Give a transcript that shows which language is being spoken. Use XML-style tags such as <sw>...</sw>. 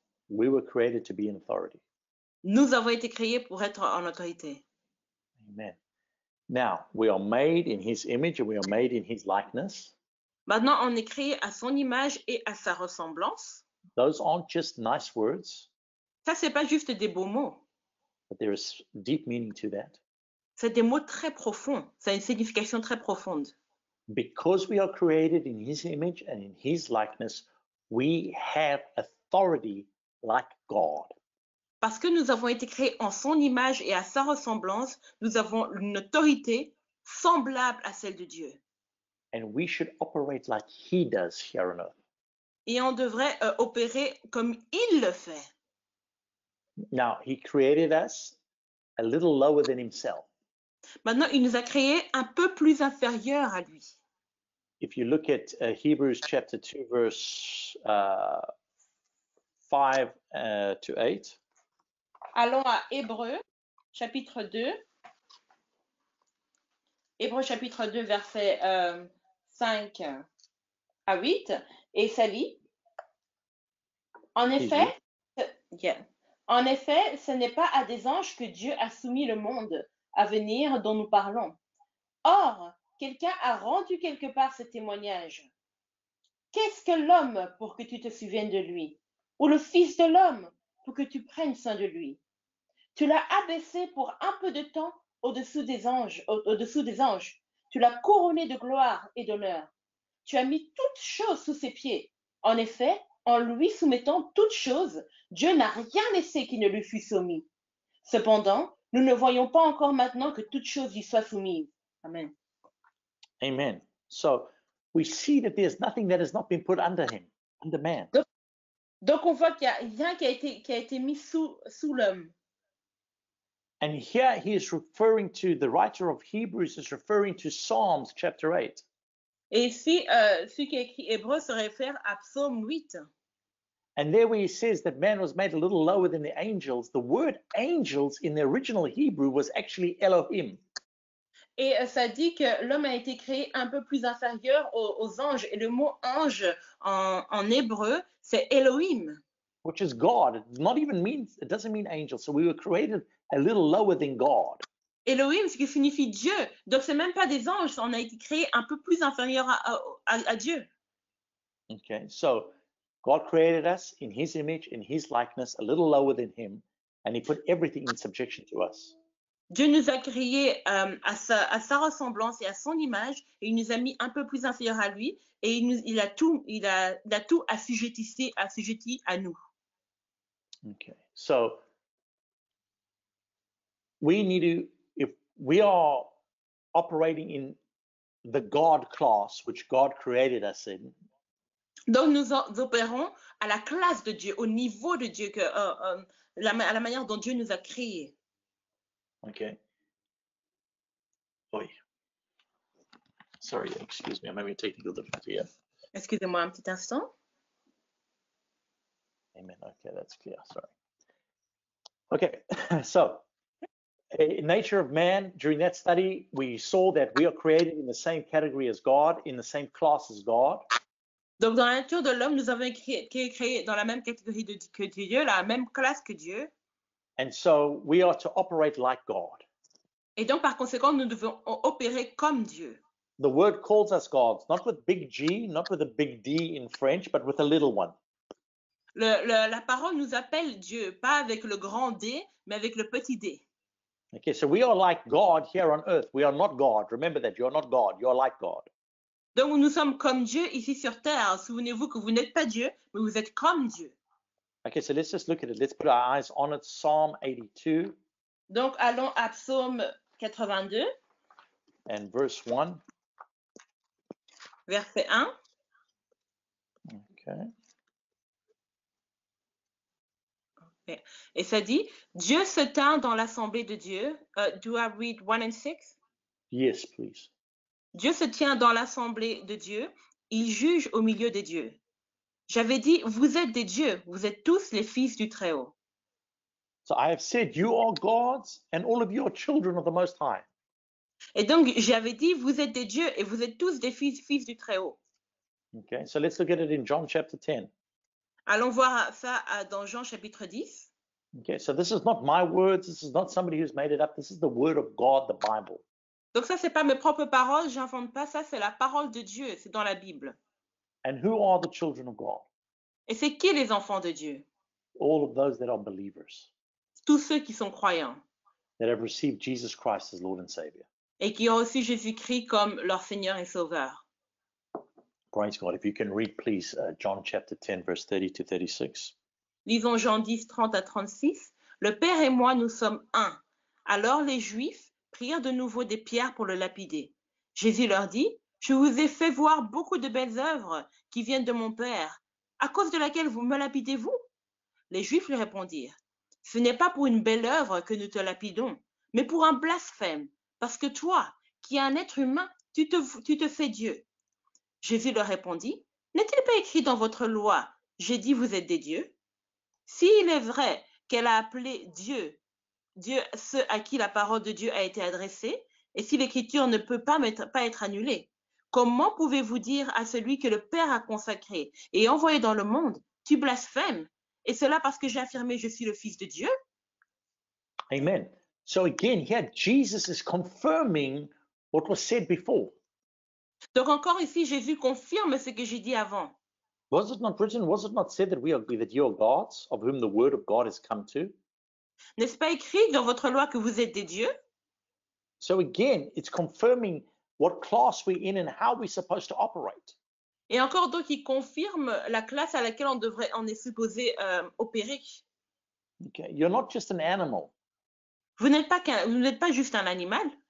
<en>We were created to be in authority.</en> <fr>Nous avons été créés pour être en autorité.</fr> <en>Amen. Now, we are made in his image and we are made in his likeness.</en> <fr>Maintenant, on est créé à son image et à sa ressemblance.</fr> <en>Those aren't just nice words.</en> <fr>Ça, c'est pas juste des beaux mots.</fr> <en>But there is deep meaning to that.</en> <fr>C'est des mots très profonds. Ça a une signification très profonde.</fr> <en>Because we are created in his image and in his likeness, we have authority like God.</en> <fr>Parce que nous avons été créés en son image et à sa ressemblance, nous avons une autorité semblable à celle de Dieu.</fr> <en>And we should operate like he does here on earth.</en> <fr>Et on devrait opérer comme il le fait.</fr> <en>Now, he created us a little lower than himself.</en> <fr>Maintenant, il nous a créés un peu plus inférieurs à lui.</fr> <en>If you look at Hebrews chapter 2, verse 5 to 8.</en> <fr>Allons à Hébreux, chapitre 2. Hébreux, chapitre 2, versets 5 à 8. Et ça lit. En effet, ce n'est pas à des anges que Dieu a soumis le monde à venir dont nous parlons. Or, quelqu'un a rendu quelque part ce témoignage. Qu'est-ce que l'homme pour que tu te souviennes de lui? Ou le Fils de l'homme pour que tu prennes soin de lui? Tu l'as abaissé pour un peu de temps au-dessous des anges. Tu l'as couronné de gloire et d'honneur. Tu as mis toutes choses sous ses pieds. En effet, en lui soumettant toutes choses, Dieu n'a rien laissé qui ne lui fût soumis. Cependant, nous ne voyons pas encore maintenant que toutes choses lui soient soumises.</fr> <en>Amen. Amen. So we see that there's nothing that has not been put under him, under man.</en> <fr>Donc on voit qu'il n'y a rien qui a été mis sous l'homme.</fr> <en>And here he is referring to, the writer of Hebrews is referring to Psalms chapter 8.</en> <fr>Et ici, celui qui a écrit Hébreu se réfère à Psaume 8.</fr> <en>And there where he says that man was made a little lower than the angels, the word angels in the original Hebrew was actually Elohim.</en> <fr>Et ça dit que l'homme a été créé un peu plus inférieur aux anges. Et le mot ange en hébreu, c'est Elohim.</fr> <en>Which is God. It doesn't mean angel. So we were created a little lower than God.</en> <fr>Elohim, ce qui signifie Dieu. Donc, c'est même pas des anges. On a été créé un peu plus inférieur à Dieu.</fr> <en>Okay, so God created us in his image, in his likeness, a little lower than him, and he put everything in subjection to us.</en> <fr>Dieu nous a créés à sa ressemblance et à son image, et il nous a mis un peu plus inférieurs à lui, et il a tout assujetti à nous.</fr> <en>Okay, so we need to, if we are operating in the God class, which God created us in,</en> <fr>Donc nous opérons à la classe de Dieu, au niveau de Dieu, à la manière dont Dieu nous a créés.</fr> <en>okay. Oy. Sorry, excuse me, I'm having a technical difficulty here.</en> <fr>Excusez-moi un petit instant.</fr> <en>Amen. Okay, that's clear. Sorry. Okay, so in nature of man, during that study, we saw that we are created in the same category as God, in the same class as God.</en> <fr>Donc dans la nature de l'homme, nous avons été créés dans la même catégorie que Dieu, la même classe que Dieu.</fr> <en>And so we are to operate like God.</en> <fr>Et donc par conséquent, nous devons opérer comme Dieu.</fr> <en>The word calls us gods, not with big G, not with a big D in French, but with a little one.</en> <fr>La parole nous appelle Dieu, pas avec le grand D, mais avec le petit d.</fr> <en>Okay, so we are like God here on earth. We are not God. Remember that. You are not God. You are like God.</en> <fr>Donc nous sommes comme Dieu ici sur terre. Souvenez-vous que vous n'êtes pas Dieu, mais vous êtes comme Dieu.</fr> <en>Okay, so let's just look at it. Let's put our eyes on it. Psalm 82.</en> <fr>Donc allons à Psaume 82.</fr> <en>And verse 1.</en> <fr>Verset 1.</fr> <en>Okay.</en> <fr>Et ça dit, Dieu se tint dans l'assemblée de Dieu.</fr> <en>Do I read 1 and 6? Yes, please.</en> <fr>Dieu se tient dans l'assemblée de Dieu. Il juge au milieu des dieux. J'avais dit, vous êtes des dieux. Vous êtes tous les fils du Très-Haut.</fr> <en>So I have said, you are gods, and all of you are children of the Most High.</en> <fr>Et donc, j'avais dit, vous êtes des dieux et vous êtes tous des fils du Très-Haut.</fr> <en>Okay, so let's look at it in John chapter 10.</en> <fr>Allons voir ça dans Jean chapitre 10.</fr> <en>Okay, so this is not my words. This is not somebody who's made it up. This is the word of God, the Bible.</en> <fr>Donc ça, c'est pas mes propres paroles, j'invente pas ça, c'est la parole de Dieu, c'est dans la Bible.</fr> <en>And who are the children of God?</en> <fr>Et c'est qui les enfants de Dieu?</fr> <en>All of those that are believers,</en> <fr>Tous ceux qui sont croyants</fr> <en>that have received Jesus Christ as Lord and Savior.</en> <fr>et qui ont reçu Jésus-Christ comme leur Seigneur et Sauveur.</fr> <en>Praise God. If you can read, please, John chapter 10, verse 30 to 36.</en> <fr>Lisons Jean 10, 30 à 36. Le Père et moi, nous sommes un. Alors les Juifs prirent de nouveau des pierres pour le lapider. Jésus leur dit, je vous ai fait voir beaucoup de belles œuvres qui viennent de mon Père. À cause de laquelle vous me lapidez-vous? Les Juifs lui répondirent, ce n'est pas pour une belle œuvre que nous te lapidons, mais pour un blasphème, parce que toi, qui es un être humain, tu te fais Dieu. Jésus leur répondit, n'est-il pas écrit dans votre loi, j'ai dit vous êtes des dieux? S'il est vrai qu'elle a appelé Dieu ceux à qui la parole de Dieu a été adressée, et si l'écriture ne peut pas être annulée, comment pouvez-vous dire à celui que le Père a consacré et envoyé dans le monde, tu blasphèmes, et cela parce que j'ai affirmé je suis le Fils de Dieu?</fr> <en>Amen. So again, here Jesus is confirming what was said before.</en> <fr>Donc encore ici, Jésus confirme ce que j'ai dit avant.</fr> <en>Was it not written? Was it not said that you are gods, of whom the word of God has come to?</en> <fr>N'est-ce pas écrit dans votre loi que vous êtes des dieux?</fr> <en>So again, it's confirming what class we're in and how we're supposed to operate.</en> <fr>Et encore donc, il confirme la classe à laquelle on est supposé opérer.</fr> <en>Okay, you're not just an animal.</en> <fr>Vous n'êtes pas juste un animal.</fr>